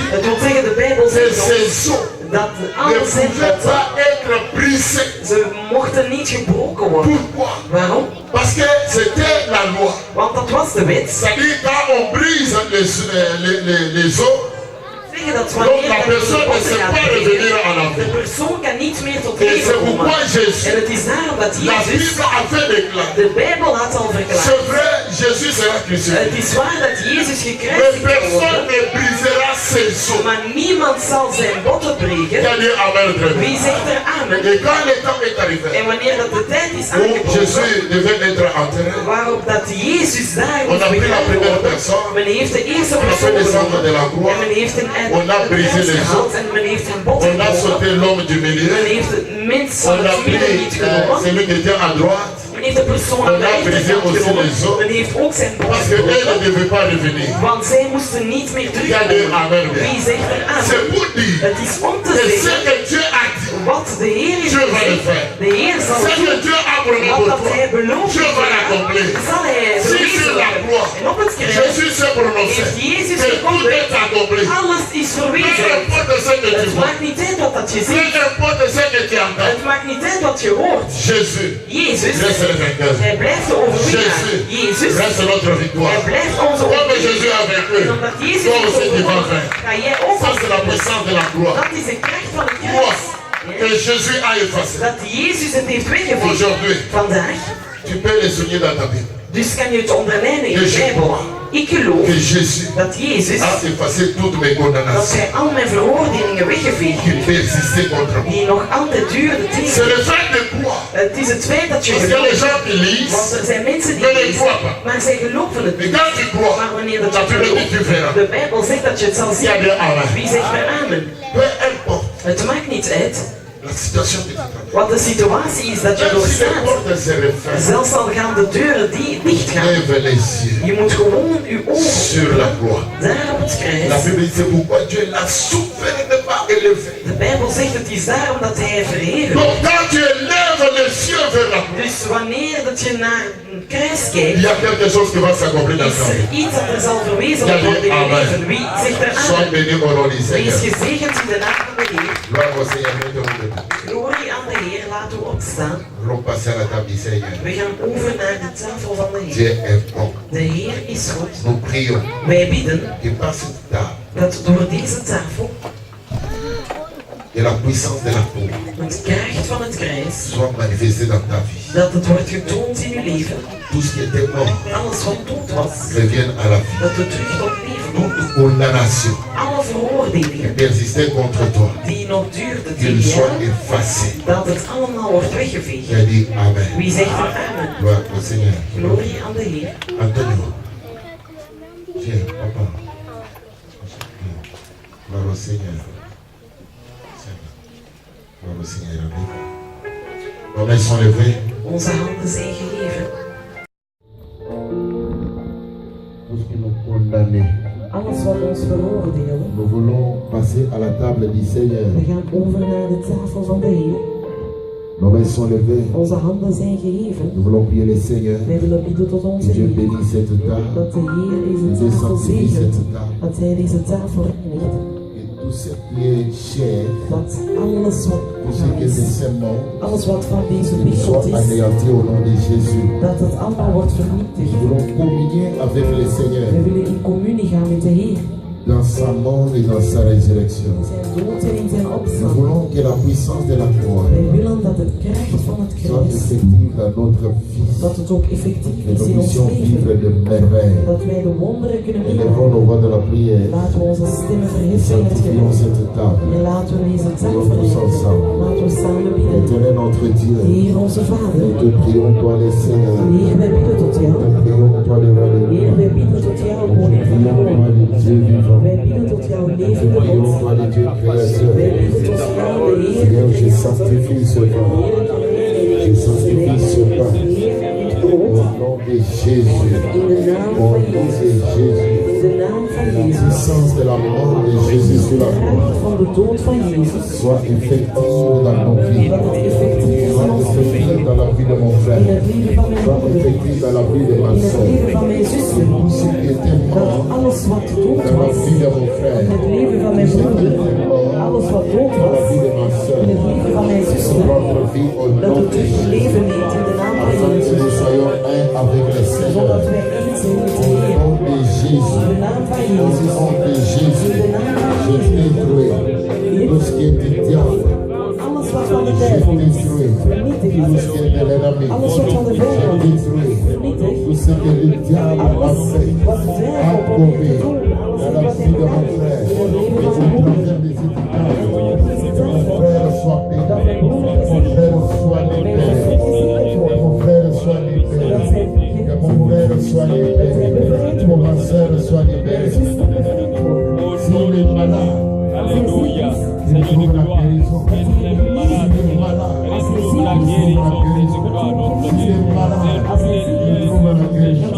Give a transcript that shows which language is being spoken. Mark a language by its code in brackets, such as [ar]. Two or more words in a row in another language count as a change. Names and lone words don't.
[nl] Het wil zeggen, de Bijbel [fr] que [nl] zegt ons [fr] ces os [nl] dat [fr] ne [nl] alle zijn [fr] pouvaient pas être brisés. [nl] ze mochten niet gebroken worden. [fr] Pourquoi? [nl] Waarom? [fr] Parce que c'était la loi. [nl] Want dat was de wet. [fr] C'est-à-dire quand on brise les os, [nl] Zeggen dat [fr] donc [nl] wanneer [fr] la [nl] dat [fr] personne ne [nl] je [fr] sait [nl] gaat [fr] pas [nl] breken, [fr] revenir en [nl] de [fr] avant. [nl] persoon kan niet meer tot [fr] Et [nl] leven [fr] c'est [nl] komen. [fr] pourquoi [nl] En [fr] Jésus, [nl] het is daarom dat [fr] la [nl] Jezus, [fr] Bible a fait déclarer. [nl] de Bijbel had al verklaard. [fr] C'est vrai, Jésus sera crucifié. [nl] Het is waar dat Jezus [fr] Mais [nl] gekruisigd [fr] personne [nl] wordt, [fr] ne brisera ses os. [nl] maar niemand zal zijn botten breken. [fr] Qui a dit Amen très bien. [nl] Wie zegt er amen? [fr] Et quand le temps est arrivé, [nl] En wanneer dat de tijd is [fr] où [nl] aangebroken, [fr] Jésus devait être enterré, [nl] waarop dat Jezus daar [fr] on [nl] moest [fr] a pris la [nl] begraven [fr] première [nl] worden, [fr] personne, [nl] men heeft de eerste [fr] on a fait [nl] persoon [fr] descendre [nl] genomen [fr] de la croix, [nl] en men heeft hem uit [fr] on a [nl] het [fr] brisé [nl] kruis [fr] les [nl] gehaald [fr] os, [nl] en men heeft hem botten [fr] on a [nl] genomen. [fr] sauté l'homme du milieu, [nl] Men heeft het mens [fr] on [nl] van [fr] a [nl] het midden [fr] pris [nl] niet genomen. [fr] celui qui était à droite, [nl] Men heeft de persoon aan [fr] on [nl] de [fr] a brisé [nl] rechterkant [fr] aussi [nl] genomen. [fr] les os, [nl] Men heeft ook zijn [fr] parce [nl] botten [fr] qu'elle [nl] genomen. [fr] ne devait pas revenir. [nl] Want zij moesten niet meer [fr] Qui a dit [nl] terugkomen. [fr] Amen bien. [nl] Wie zegt er [fr] C'est [nl] amen? [fr] pour dire [nl] Het is om te [fr] que ce [nl] zeggen [fr] que Dieu a dit, [nl] wat de Heer heeft [fr] Dieu va le [nl] gezegd. [fr] faire. [nl] De Heer zal [fr] Ce que [nl] doen. [fr] Dieu a promis [nl] Wat [fr] pour [nl] dat [fr] toi, [nl] hij beloofd [fr] Dieu va [nl] heeft, [fr] l'accomplir. [nl] zal hij [fr] Si sur [nl] verwezenlijken. [fr] la croix, [nl] En op het kruis [fr] Jésus s'est prononcé [nl] heeft Jezus [fr] que tout [nl] gekondigd. [fr] est accompli. [nl] Alles is [fr] Peu [nl] verwezenlijkt. [fr] importe ce que tu [nl] Het [fr] vois, [nl] maakt niet uit wat dat je [fr] peu [nl] ziet. [fr] importe ce que tu entends, [nl] Het maakt niet uit wat je hoort. [fr] Jésus [nl] Jezus, [fr] reste le vainqueur. [nl] hij blijft de overwinnaar. Jezus, [fr] Reste notre victoire. [nl] hij blijft onze [fr] Comme [nl] overwinnaar. [fr] Jésus a vaincu, [nl] En omdat Jezus [fr] toi [nl] heeft [fr] aussi tu vas [nl] overwonnen, [fr] vaincre. [nl] ga jij ook [fr] Ça c'est la puissance de la croix. [nl] Dat is de kracht van het [fr] Croix [nl] kruis. [fr] que Jésus a effacé. [nl] Dat Jezus het heeft weggevoerd. [fr] Aujourd'hui, [nl] Vandaag. [fr] tu peux les souligner dans ta Bible. [nl] Dus kan je het onderlijnen in [fr] Que [nl] de je Bijbel. [fr] crois [nl] Ik geloof [fr] que Jésus [nl] dat Jezus, [fr] a effacé toutes mes [nl] dat [fr] condamnations [nl] hij al mijn veroordelingen weggeveegd [fr] qui [nl] heeft. [fr] persistaient contre moi. [nl] Die nog altijd duurden [fr] C'est [nl] tegen. [fr] le fait de croire. [nl] Het is het feit dat je [fr] Parce que les [nl] gelooft. [fr] gens qui lisent, [nl] Want er zijn mensen die [fr] mais ne [nl] lezen, [fr] croient pas. [nl] maar zij geloven het [fr] Mais [nl] niet. [fr] quand tu crois, [nl] Maar wanneer dat [fr] la [nl] je [fr] Bible dit tu [nl] gelooft, [fr] verras. [nl] de Bijbel zegt dat je het zal [fr] Il y [nl] zien. [fr] a des amen. [nl] Wie zegt er amen? [fr] Peu importe [nl] Het maakt niet uit [fr] la situation que tu traverses. [nl] wat de situatie is dat je [fr] Même si les [nl] doorstaat. [fr] portes se referment, [nl] Zelfs al gaan de deuren die dicht gaan. [fr] lève les yeux [nl] Je moet gewoon je ogen [fr] sur la croix. [nl] daar op het [fr] La [nl] kruis. [fr] Bible dit c'est pourquoi Dieu l'a souverainement élevé. [nl] De Bijbel zegt het is daarom dat hij verheven. [fr] Donc quand tu élèves les yeux vers la croix, [nl] Dus wanneer dat je naar een kruis [fr] il [nl] kijkt, [fr] y a quelque chose qui va s'accomplir dans [nl] is [fr] ta vie. [nl] er iets dat er zal verwezenlijkt worden in je [fr] Amen. [nl] leven. Wie zegt er [fr] Sois [nl] aan? [fr] béni au nom du [nl] Wees [fr] Seigneur. [nl] gezegend in de naam van de Heer. [fr] Gloire au Seigneur, mettons-nous debout. [nl] Glorie aan de Heer, laten we opstaan. [fr] Allons passer à la table du Seigneur. [nl] We gaan over naar de tafel van de Heer. [fr] Dieu est bon. [nl] De Heer is goed. [fr] Nous prions [nl] Wij bidden [fr] que par cette table, [nl] dat door deze tafel [fr] que la puissance de la croix [nl] het kracht van het kruis, [fr] soit manifestée dans ta vie. [nl] dat het wordt getoond in uw leven. [fr] Tout ce qui était mort [nl] Alles wat dood was, [fr] revienne à la vie. [nl] dat het terug tot leven komt. [fr] Toute condamnation [nl] Alle [fr] qui [nl] veroordelingen [fr] persistait contre toi, [nl] die nog duurden [fr] qu'il [nl] tegen [fr] soit [nl] jou, [fr] effacé. [nl] dat het allemaal wordt weggeveegd. [fr] J'ai dit Amen. [nl] Wie zegt er amen? [fr] Gloire au Seigneur. [nl] Glorie aan de Heer. [fr] Antonio. Viens, papa. Gloire au Seigneur. Gloire au Seigneur. Nos mains sont levées. [nl] Onze handen zijn gegeven. [fr] Tout ce qui nous condamnait. [nl] Alles wat ons veroordelen, [fr] Nous voulons passer à la table du Seigneur. [nl] we gaan over naar de tafel van de Heer. [fr] Nos mains sont levées. [nl] Onze handen zijn gegeven. [fr] Nous voulons prier le Seigneur. [nl] Wij willen bidden tot [fr] Que [nl] onze [fr] Dieu [nl] Heer. [fr] bénisse cette table. [nl] Dat de Heer [fr] Que [nl] deze [fr] Dieu [nl] tafel [fr] sanctifie [nl] zegent. [fr] cette table. [nl] Dat Hij deze tafel reinigt. [fr] Que tout ce qui est cher, [nl] Dat alles wat [fr] tout ce qui est de ce monde, [nl] alles wat van deze [fr] qu'il [nl] wereld [fr] soit [nl] is, [fr] anéanti au nom de Jésus. [nl] dat het allemaal wordt vernietigd. [fr] Nous voulons communier avec le Seigneur [nl] We willen in communie gaan met de Heer. [fr] dans sa mort et dans sa résurrection. [nl] Zijn dood en in zijn [fr] Nous [nl] opstand. [fr] voulons que la puissance de la croix [nl] Wij willen dat het kracht van het [fr] soit [nl] kruis, [fr] effective dans notre vie. [nl] dat het ook effectief [fr] Que [nl] is [fr] nous [nl] in ons [fr] puissions vivre [nl] leven. [fr] de merveilles. [nl] Dat wij de wonderen kunnen [fr] Élevons [nl] doen. [fr] nos voix de la prière. [nl] Laten we onze stemmen verheffen in het [fr] Sanctifions [nl] gebed. [fr] cette table. [nl] En laten we deze taak [fr] Prions tous [nl] verheffen. [fr] ensemble. [nl] Laten we samen bidden. [fr] Éternel notre Dieu, [nl] Heer onze Vader. [fr] nous te prions, toi le Seigneur. [nl] Heer, wij bidden tot jou. [fr] Nous te prions, toi le roi des [nl] Heer, [fr] rois. [nl] wij bidden tot jou, [fr] Nous te [nl] koning van de [fr] prions, toi [nl] koning. [fr] le Dieu vivant. [nl] Wij bidden tot jou, [fr] Nous te [nl] levende [fr] prions, [nl] God. [fr] toi le Dieu créateur. [nl] Wij bidden tot jou, de Heer. [fr] Seigneur, je sanctifie ce pain. Je sanctifie ce pain. Au nom de Jésus. [nl] In de naam [fr] Au [nl] van [fr] nom de [nl] Jezus. [fr] Jésus. [nl] In de naam van [fr] La [nl] Jezus. [fr] puissance de la mort de Jésus sur la croix [nl] Kracht van de dood van Jezus. [fr] soit effective dans nos vies. [nl] Dat het effectief is in [fr] Soit [nl] ons leven. [fr] effective dans la vie de mon [nl] In [fr] frère. [nl] het leven van mijn [fr] Soit [nl] broeder. [fr] effective dans la vie de ma [nl] In het [fr] soeur. [nl] leven van mijn zussen. [fr] Tout ce qui était [nl] Dat [fr] mort [nl] alles wat dood [fr] dans la [nl] was. [fr] vie de mon frère. [nl] In het leven van mijn broeder. Alles wat dood [fr] Dans la [nl] was. [fr] vie de ma soeur. [nl] In het leven van mijn zussen. [fr] Notre vie au [nl] Dat [fr] nom [nl] het [fr] de [nl] terug [fr] Jésus. [nl] leven neemt in de naam van [fr] Afin que [nl] Jezus. [fr] nous soyons un avec le Seigneur. [nl] Zodat wij één zijn met de [fr] Au [nl] Heer. [fr] nom de Jésus. [nl] In de naam van [fr] Au [nl] Jezus. [fr] nom de [nl] In [fr] Jésus. [nl] de naam van [fr] Je [nl] Jezus. [fr] détruis tout ce qui est du diable. [nl] Alles wat van de [fr] Je [nl] duivel is. [fr] détruis [nl] Vernietig [fr] tout [nl] het. [fr] ce qui est de l'ennemi. [nl] Alles wat van de [fr] Je [nl] vijand is. [fr] détruis [nl] Vernietig. [fr] tout ce que le diable a [nl] Alles [fr] fait, [nl] wat de [fr] a [nl] duivel probeert te [fr] commis [nl] doen. Alles [fr] dans la [nl] wat [fr] vie [nl] hij [fr] de mon [nl] gedaan [fr] frère. [nl] heeft. In het leven [fr] Et [nl] van [fr] je [nl] mijn broeder. [fr] proclame des efficaces. Mon frère soit [nl] Dat [fr] béni. [nl] mijn broeder is [fr] Mon frère soit [nl] Mijn [fr] libéré. [nl] zuster is niet [fr] Que mon frère soit libéré. [nl] Dat zij [fr] Que mon frère soit libéré. Que ma soeur soit libérée. S'il est malade, Alléluia. il Seigneur trouve de la gloire. guérison. S'il est malade, S'il est malade, il trouve il la trouve guérison. la guérison. S'il est malade, il trouve la guérison.